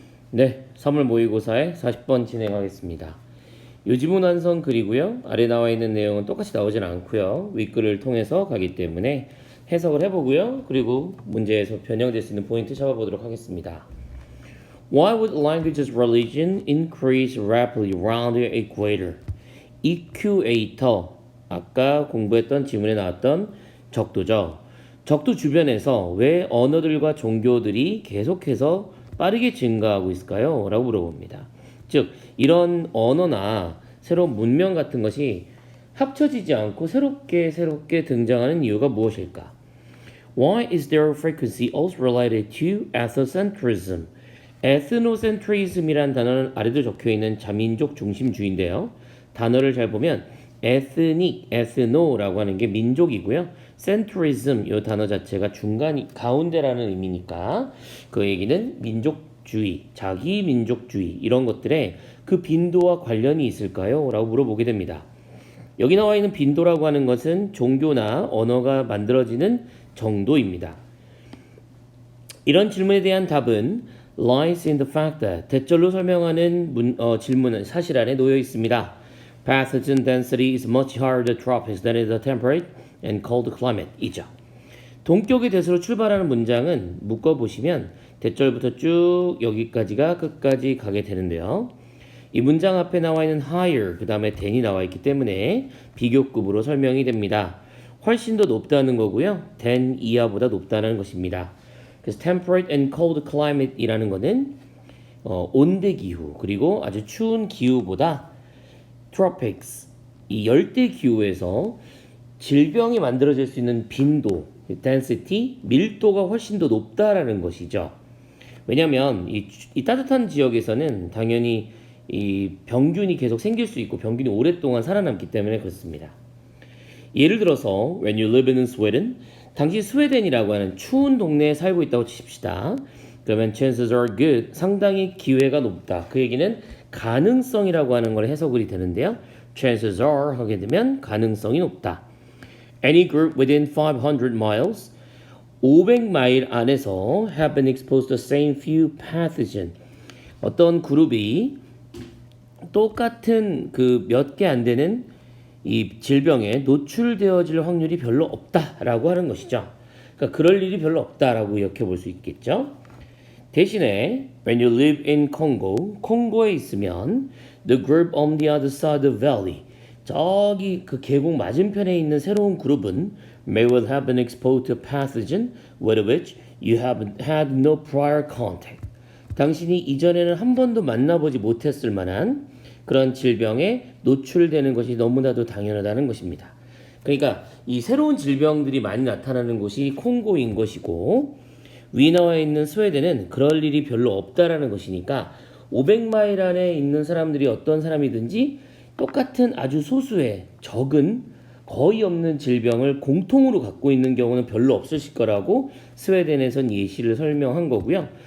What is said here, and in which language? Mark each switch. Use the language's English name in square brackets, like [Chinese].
[Korean] 네, 3월 모의고사의 40번 진행하겠습니다. 요지문 완성 글이고요. 아래 나와 있는 내용은 똑같이 나오진 않고요. 윗글을 통해서 가기 때문에 해석을 해보고요. 그리고 문제에서 변형될 수 있는 포인트 잡아보도록 하겠습니다. [English] Why would languages religion increase rapidly around the equator? [Korean] equator, 아까 공부했던 지문에 나왔던 적도죠. 적도 주변에서 왜 언어들과 종교들이 계속해서 빠르게 증가하고 있을까요? 라고 물어봅니다. 즉, 이런 언어나 새로운 문명 같은 것이 합쳐지지 않고 새롭게 등장하는 이유가 무엇일까? [English] Why is their frequency also related to ethnocentrism? [Korean] ethnocentrism이란 단어는 아래도 적혀있는 자민족 중심주의인데요. 단어를 잘 보면 ethnic, ethno라고 하는 게 민족이고요. centrism 이 단어 자체가 가운데라는 의미니까 그 얘기는 민족주의, 자기 민족주의 이런 것들에 그 빈도와 관련이 있을까요? 라고 물어보게 됩니다. 여기 나와 있는 빈도라고 하는 것은 종교나 언어가 만들어지는 정도입니다. 이런 질문에 대한 답은 [English] lies in the fact that [Korean] 대절로 설명하는 질문은 사실 안에 놓여 있습니다. [English] Pathogen density is much higher in the tropics than in the temperate and cold climate 이죠. [Korean] 동격의 대수로 출발하는 문장은 묶어보시면 대절부터 쭉 여기까지가 끝까지 가게 되는데요. 이 문장 앞에 나와 있는 higher 그 다음에 than이 나와 있기 때문에 비교급으로 설명이 됩니다. 훨씬 더 높다는 거고요. than 이하보다 높다는 것입니다. 그래서 [English] temperate and cold climate [Korean] 이라는 거는 온대 기후 그리고 아주 추운 기후보다 tropics 이 열대 기후에서 질병이 만들어질 수 있는 빈도, density, 밀도가 훨씬 더 높다라는 것이죠. 왜냐하면 이 따뜻한 지역에서는 당연히 이 병균이 계속 생길 수 있고 병균이 오랫동안 살아남기 때문에 그렇습니다. 예를 들어서 [English] when you live in Sweden, [Korean] 당시 스웨덴이라고 하는 추운 동네에 살고 있다고 치십시다. 그러면 [English] chances are good, [Korean] 상당히 기회가 높다. 그 얘기는 가능성이라고 하는 걸 해석이 되는데요. chances are 하게 되면 가능성이 높다. [English] Any group within 500 miles, [Korean] 500마일 안에서 [English] have been exposed to the same few pathogen. [Korean] 어떤 그룹이 똑같은 그 몇 개 안 되는 이 질병에 노출되어질 확률이 별로 없다라고 하는 것이죠. 그러니까 그럴 일이 별로 없다라고 이렇게 볼 수 있겠죠. [English] 대신에 when you live in Congo, [Korean] 콩고에 있으면 [English] the group on the other side of the valley, [Korean] 저기 그 계곡 맞은편에 있는 새로운 그룹은 [English] may well have been exposed to a pathogen with which you haven't had no prior contact. [Korean] 당신이 이전에는 한 번도 만나보지 못했을 만한 그런 질병에 노출되는 것이 너무나도 당연하다는 것입니다. 그러니까 이 새로운 질병들이 많이 나타나는 곳이 콩고인 것이고 위 나와 있는 스웨덴은 그럴 일이 별로 없다라는 것이니까 500마일 안에 있는 사람들이 어떤 사람이든지 똑같은 아주 소수의 적은 거의 없는 질병을 공통으로 갖고 있는 경우는 별로 없으실 거라고 스웨덴에선 예시를 설명한 거고요.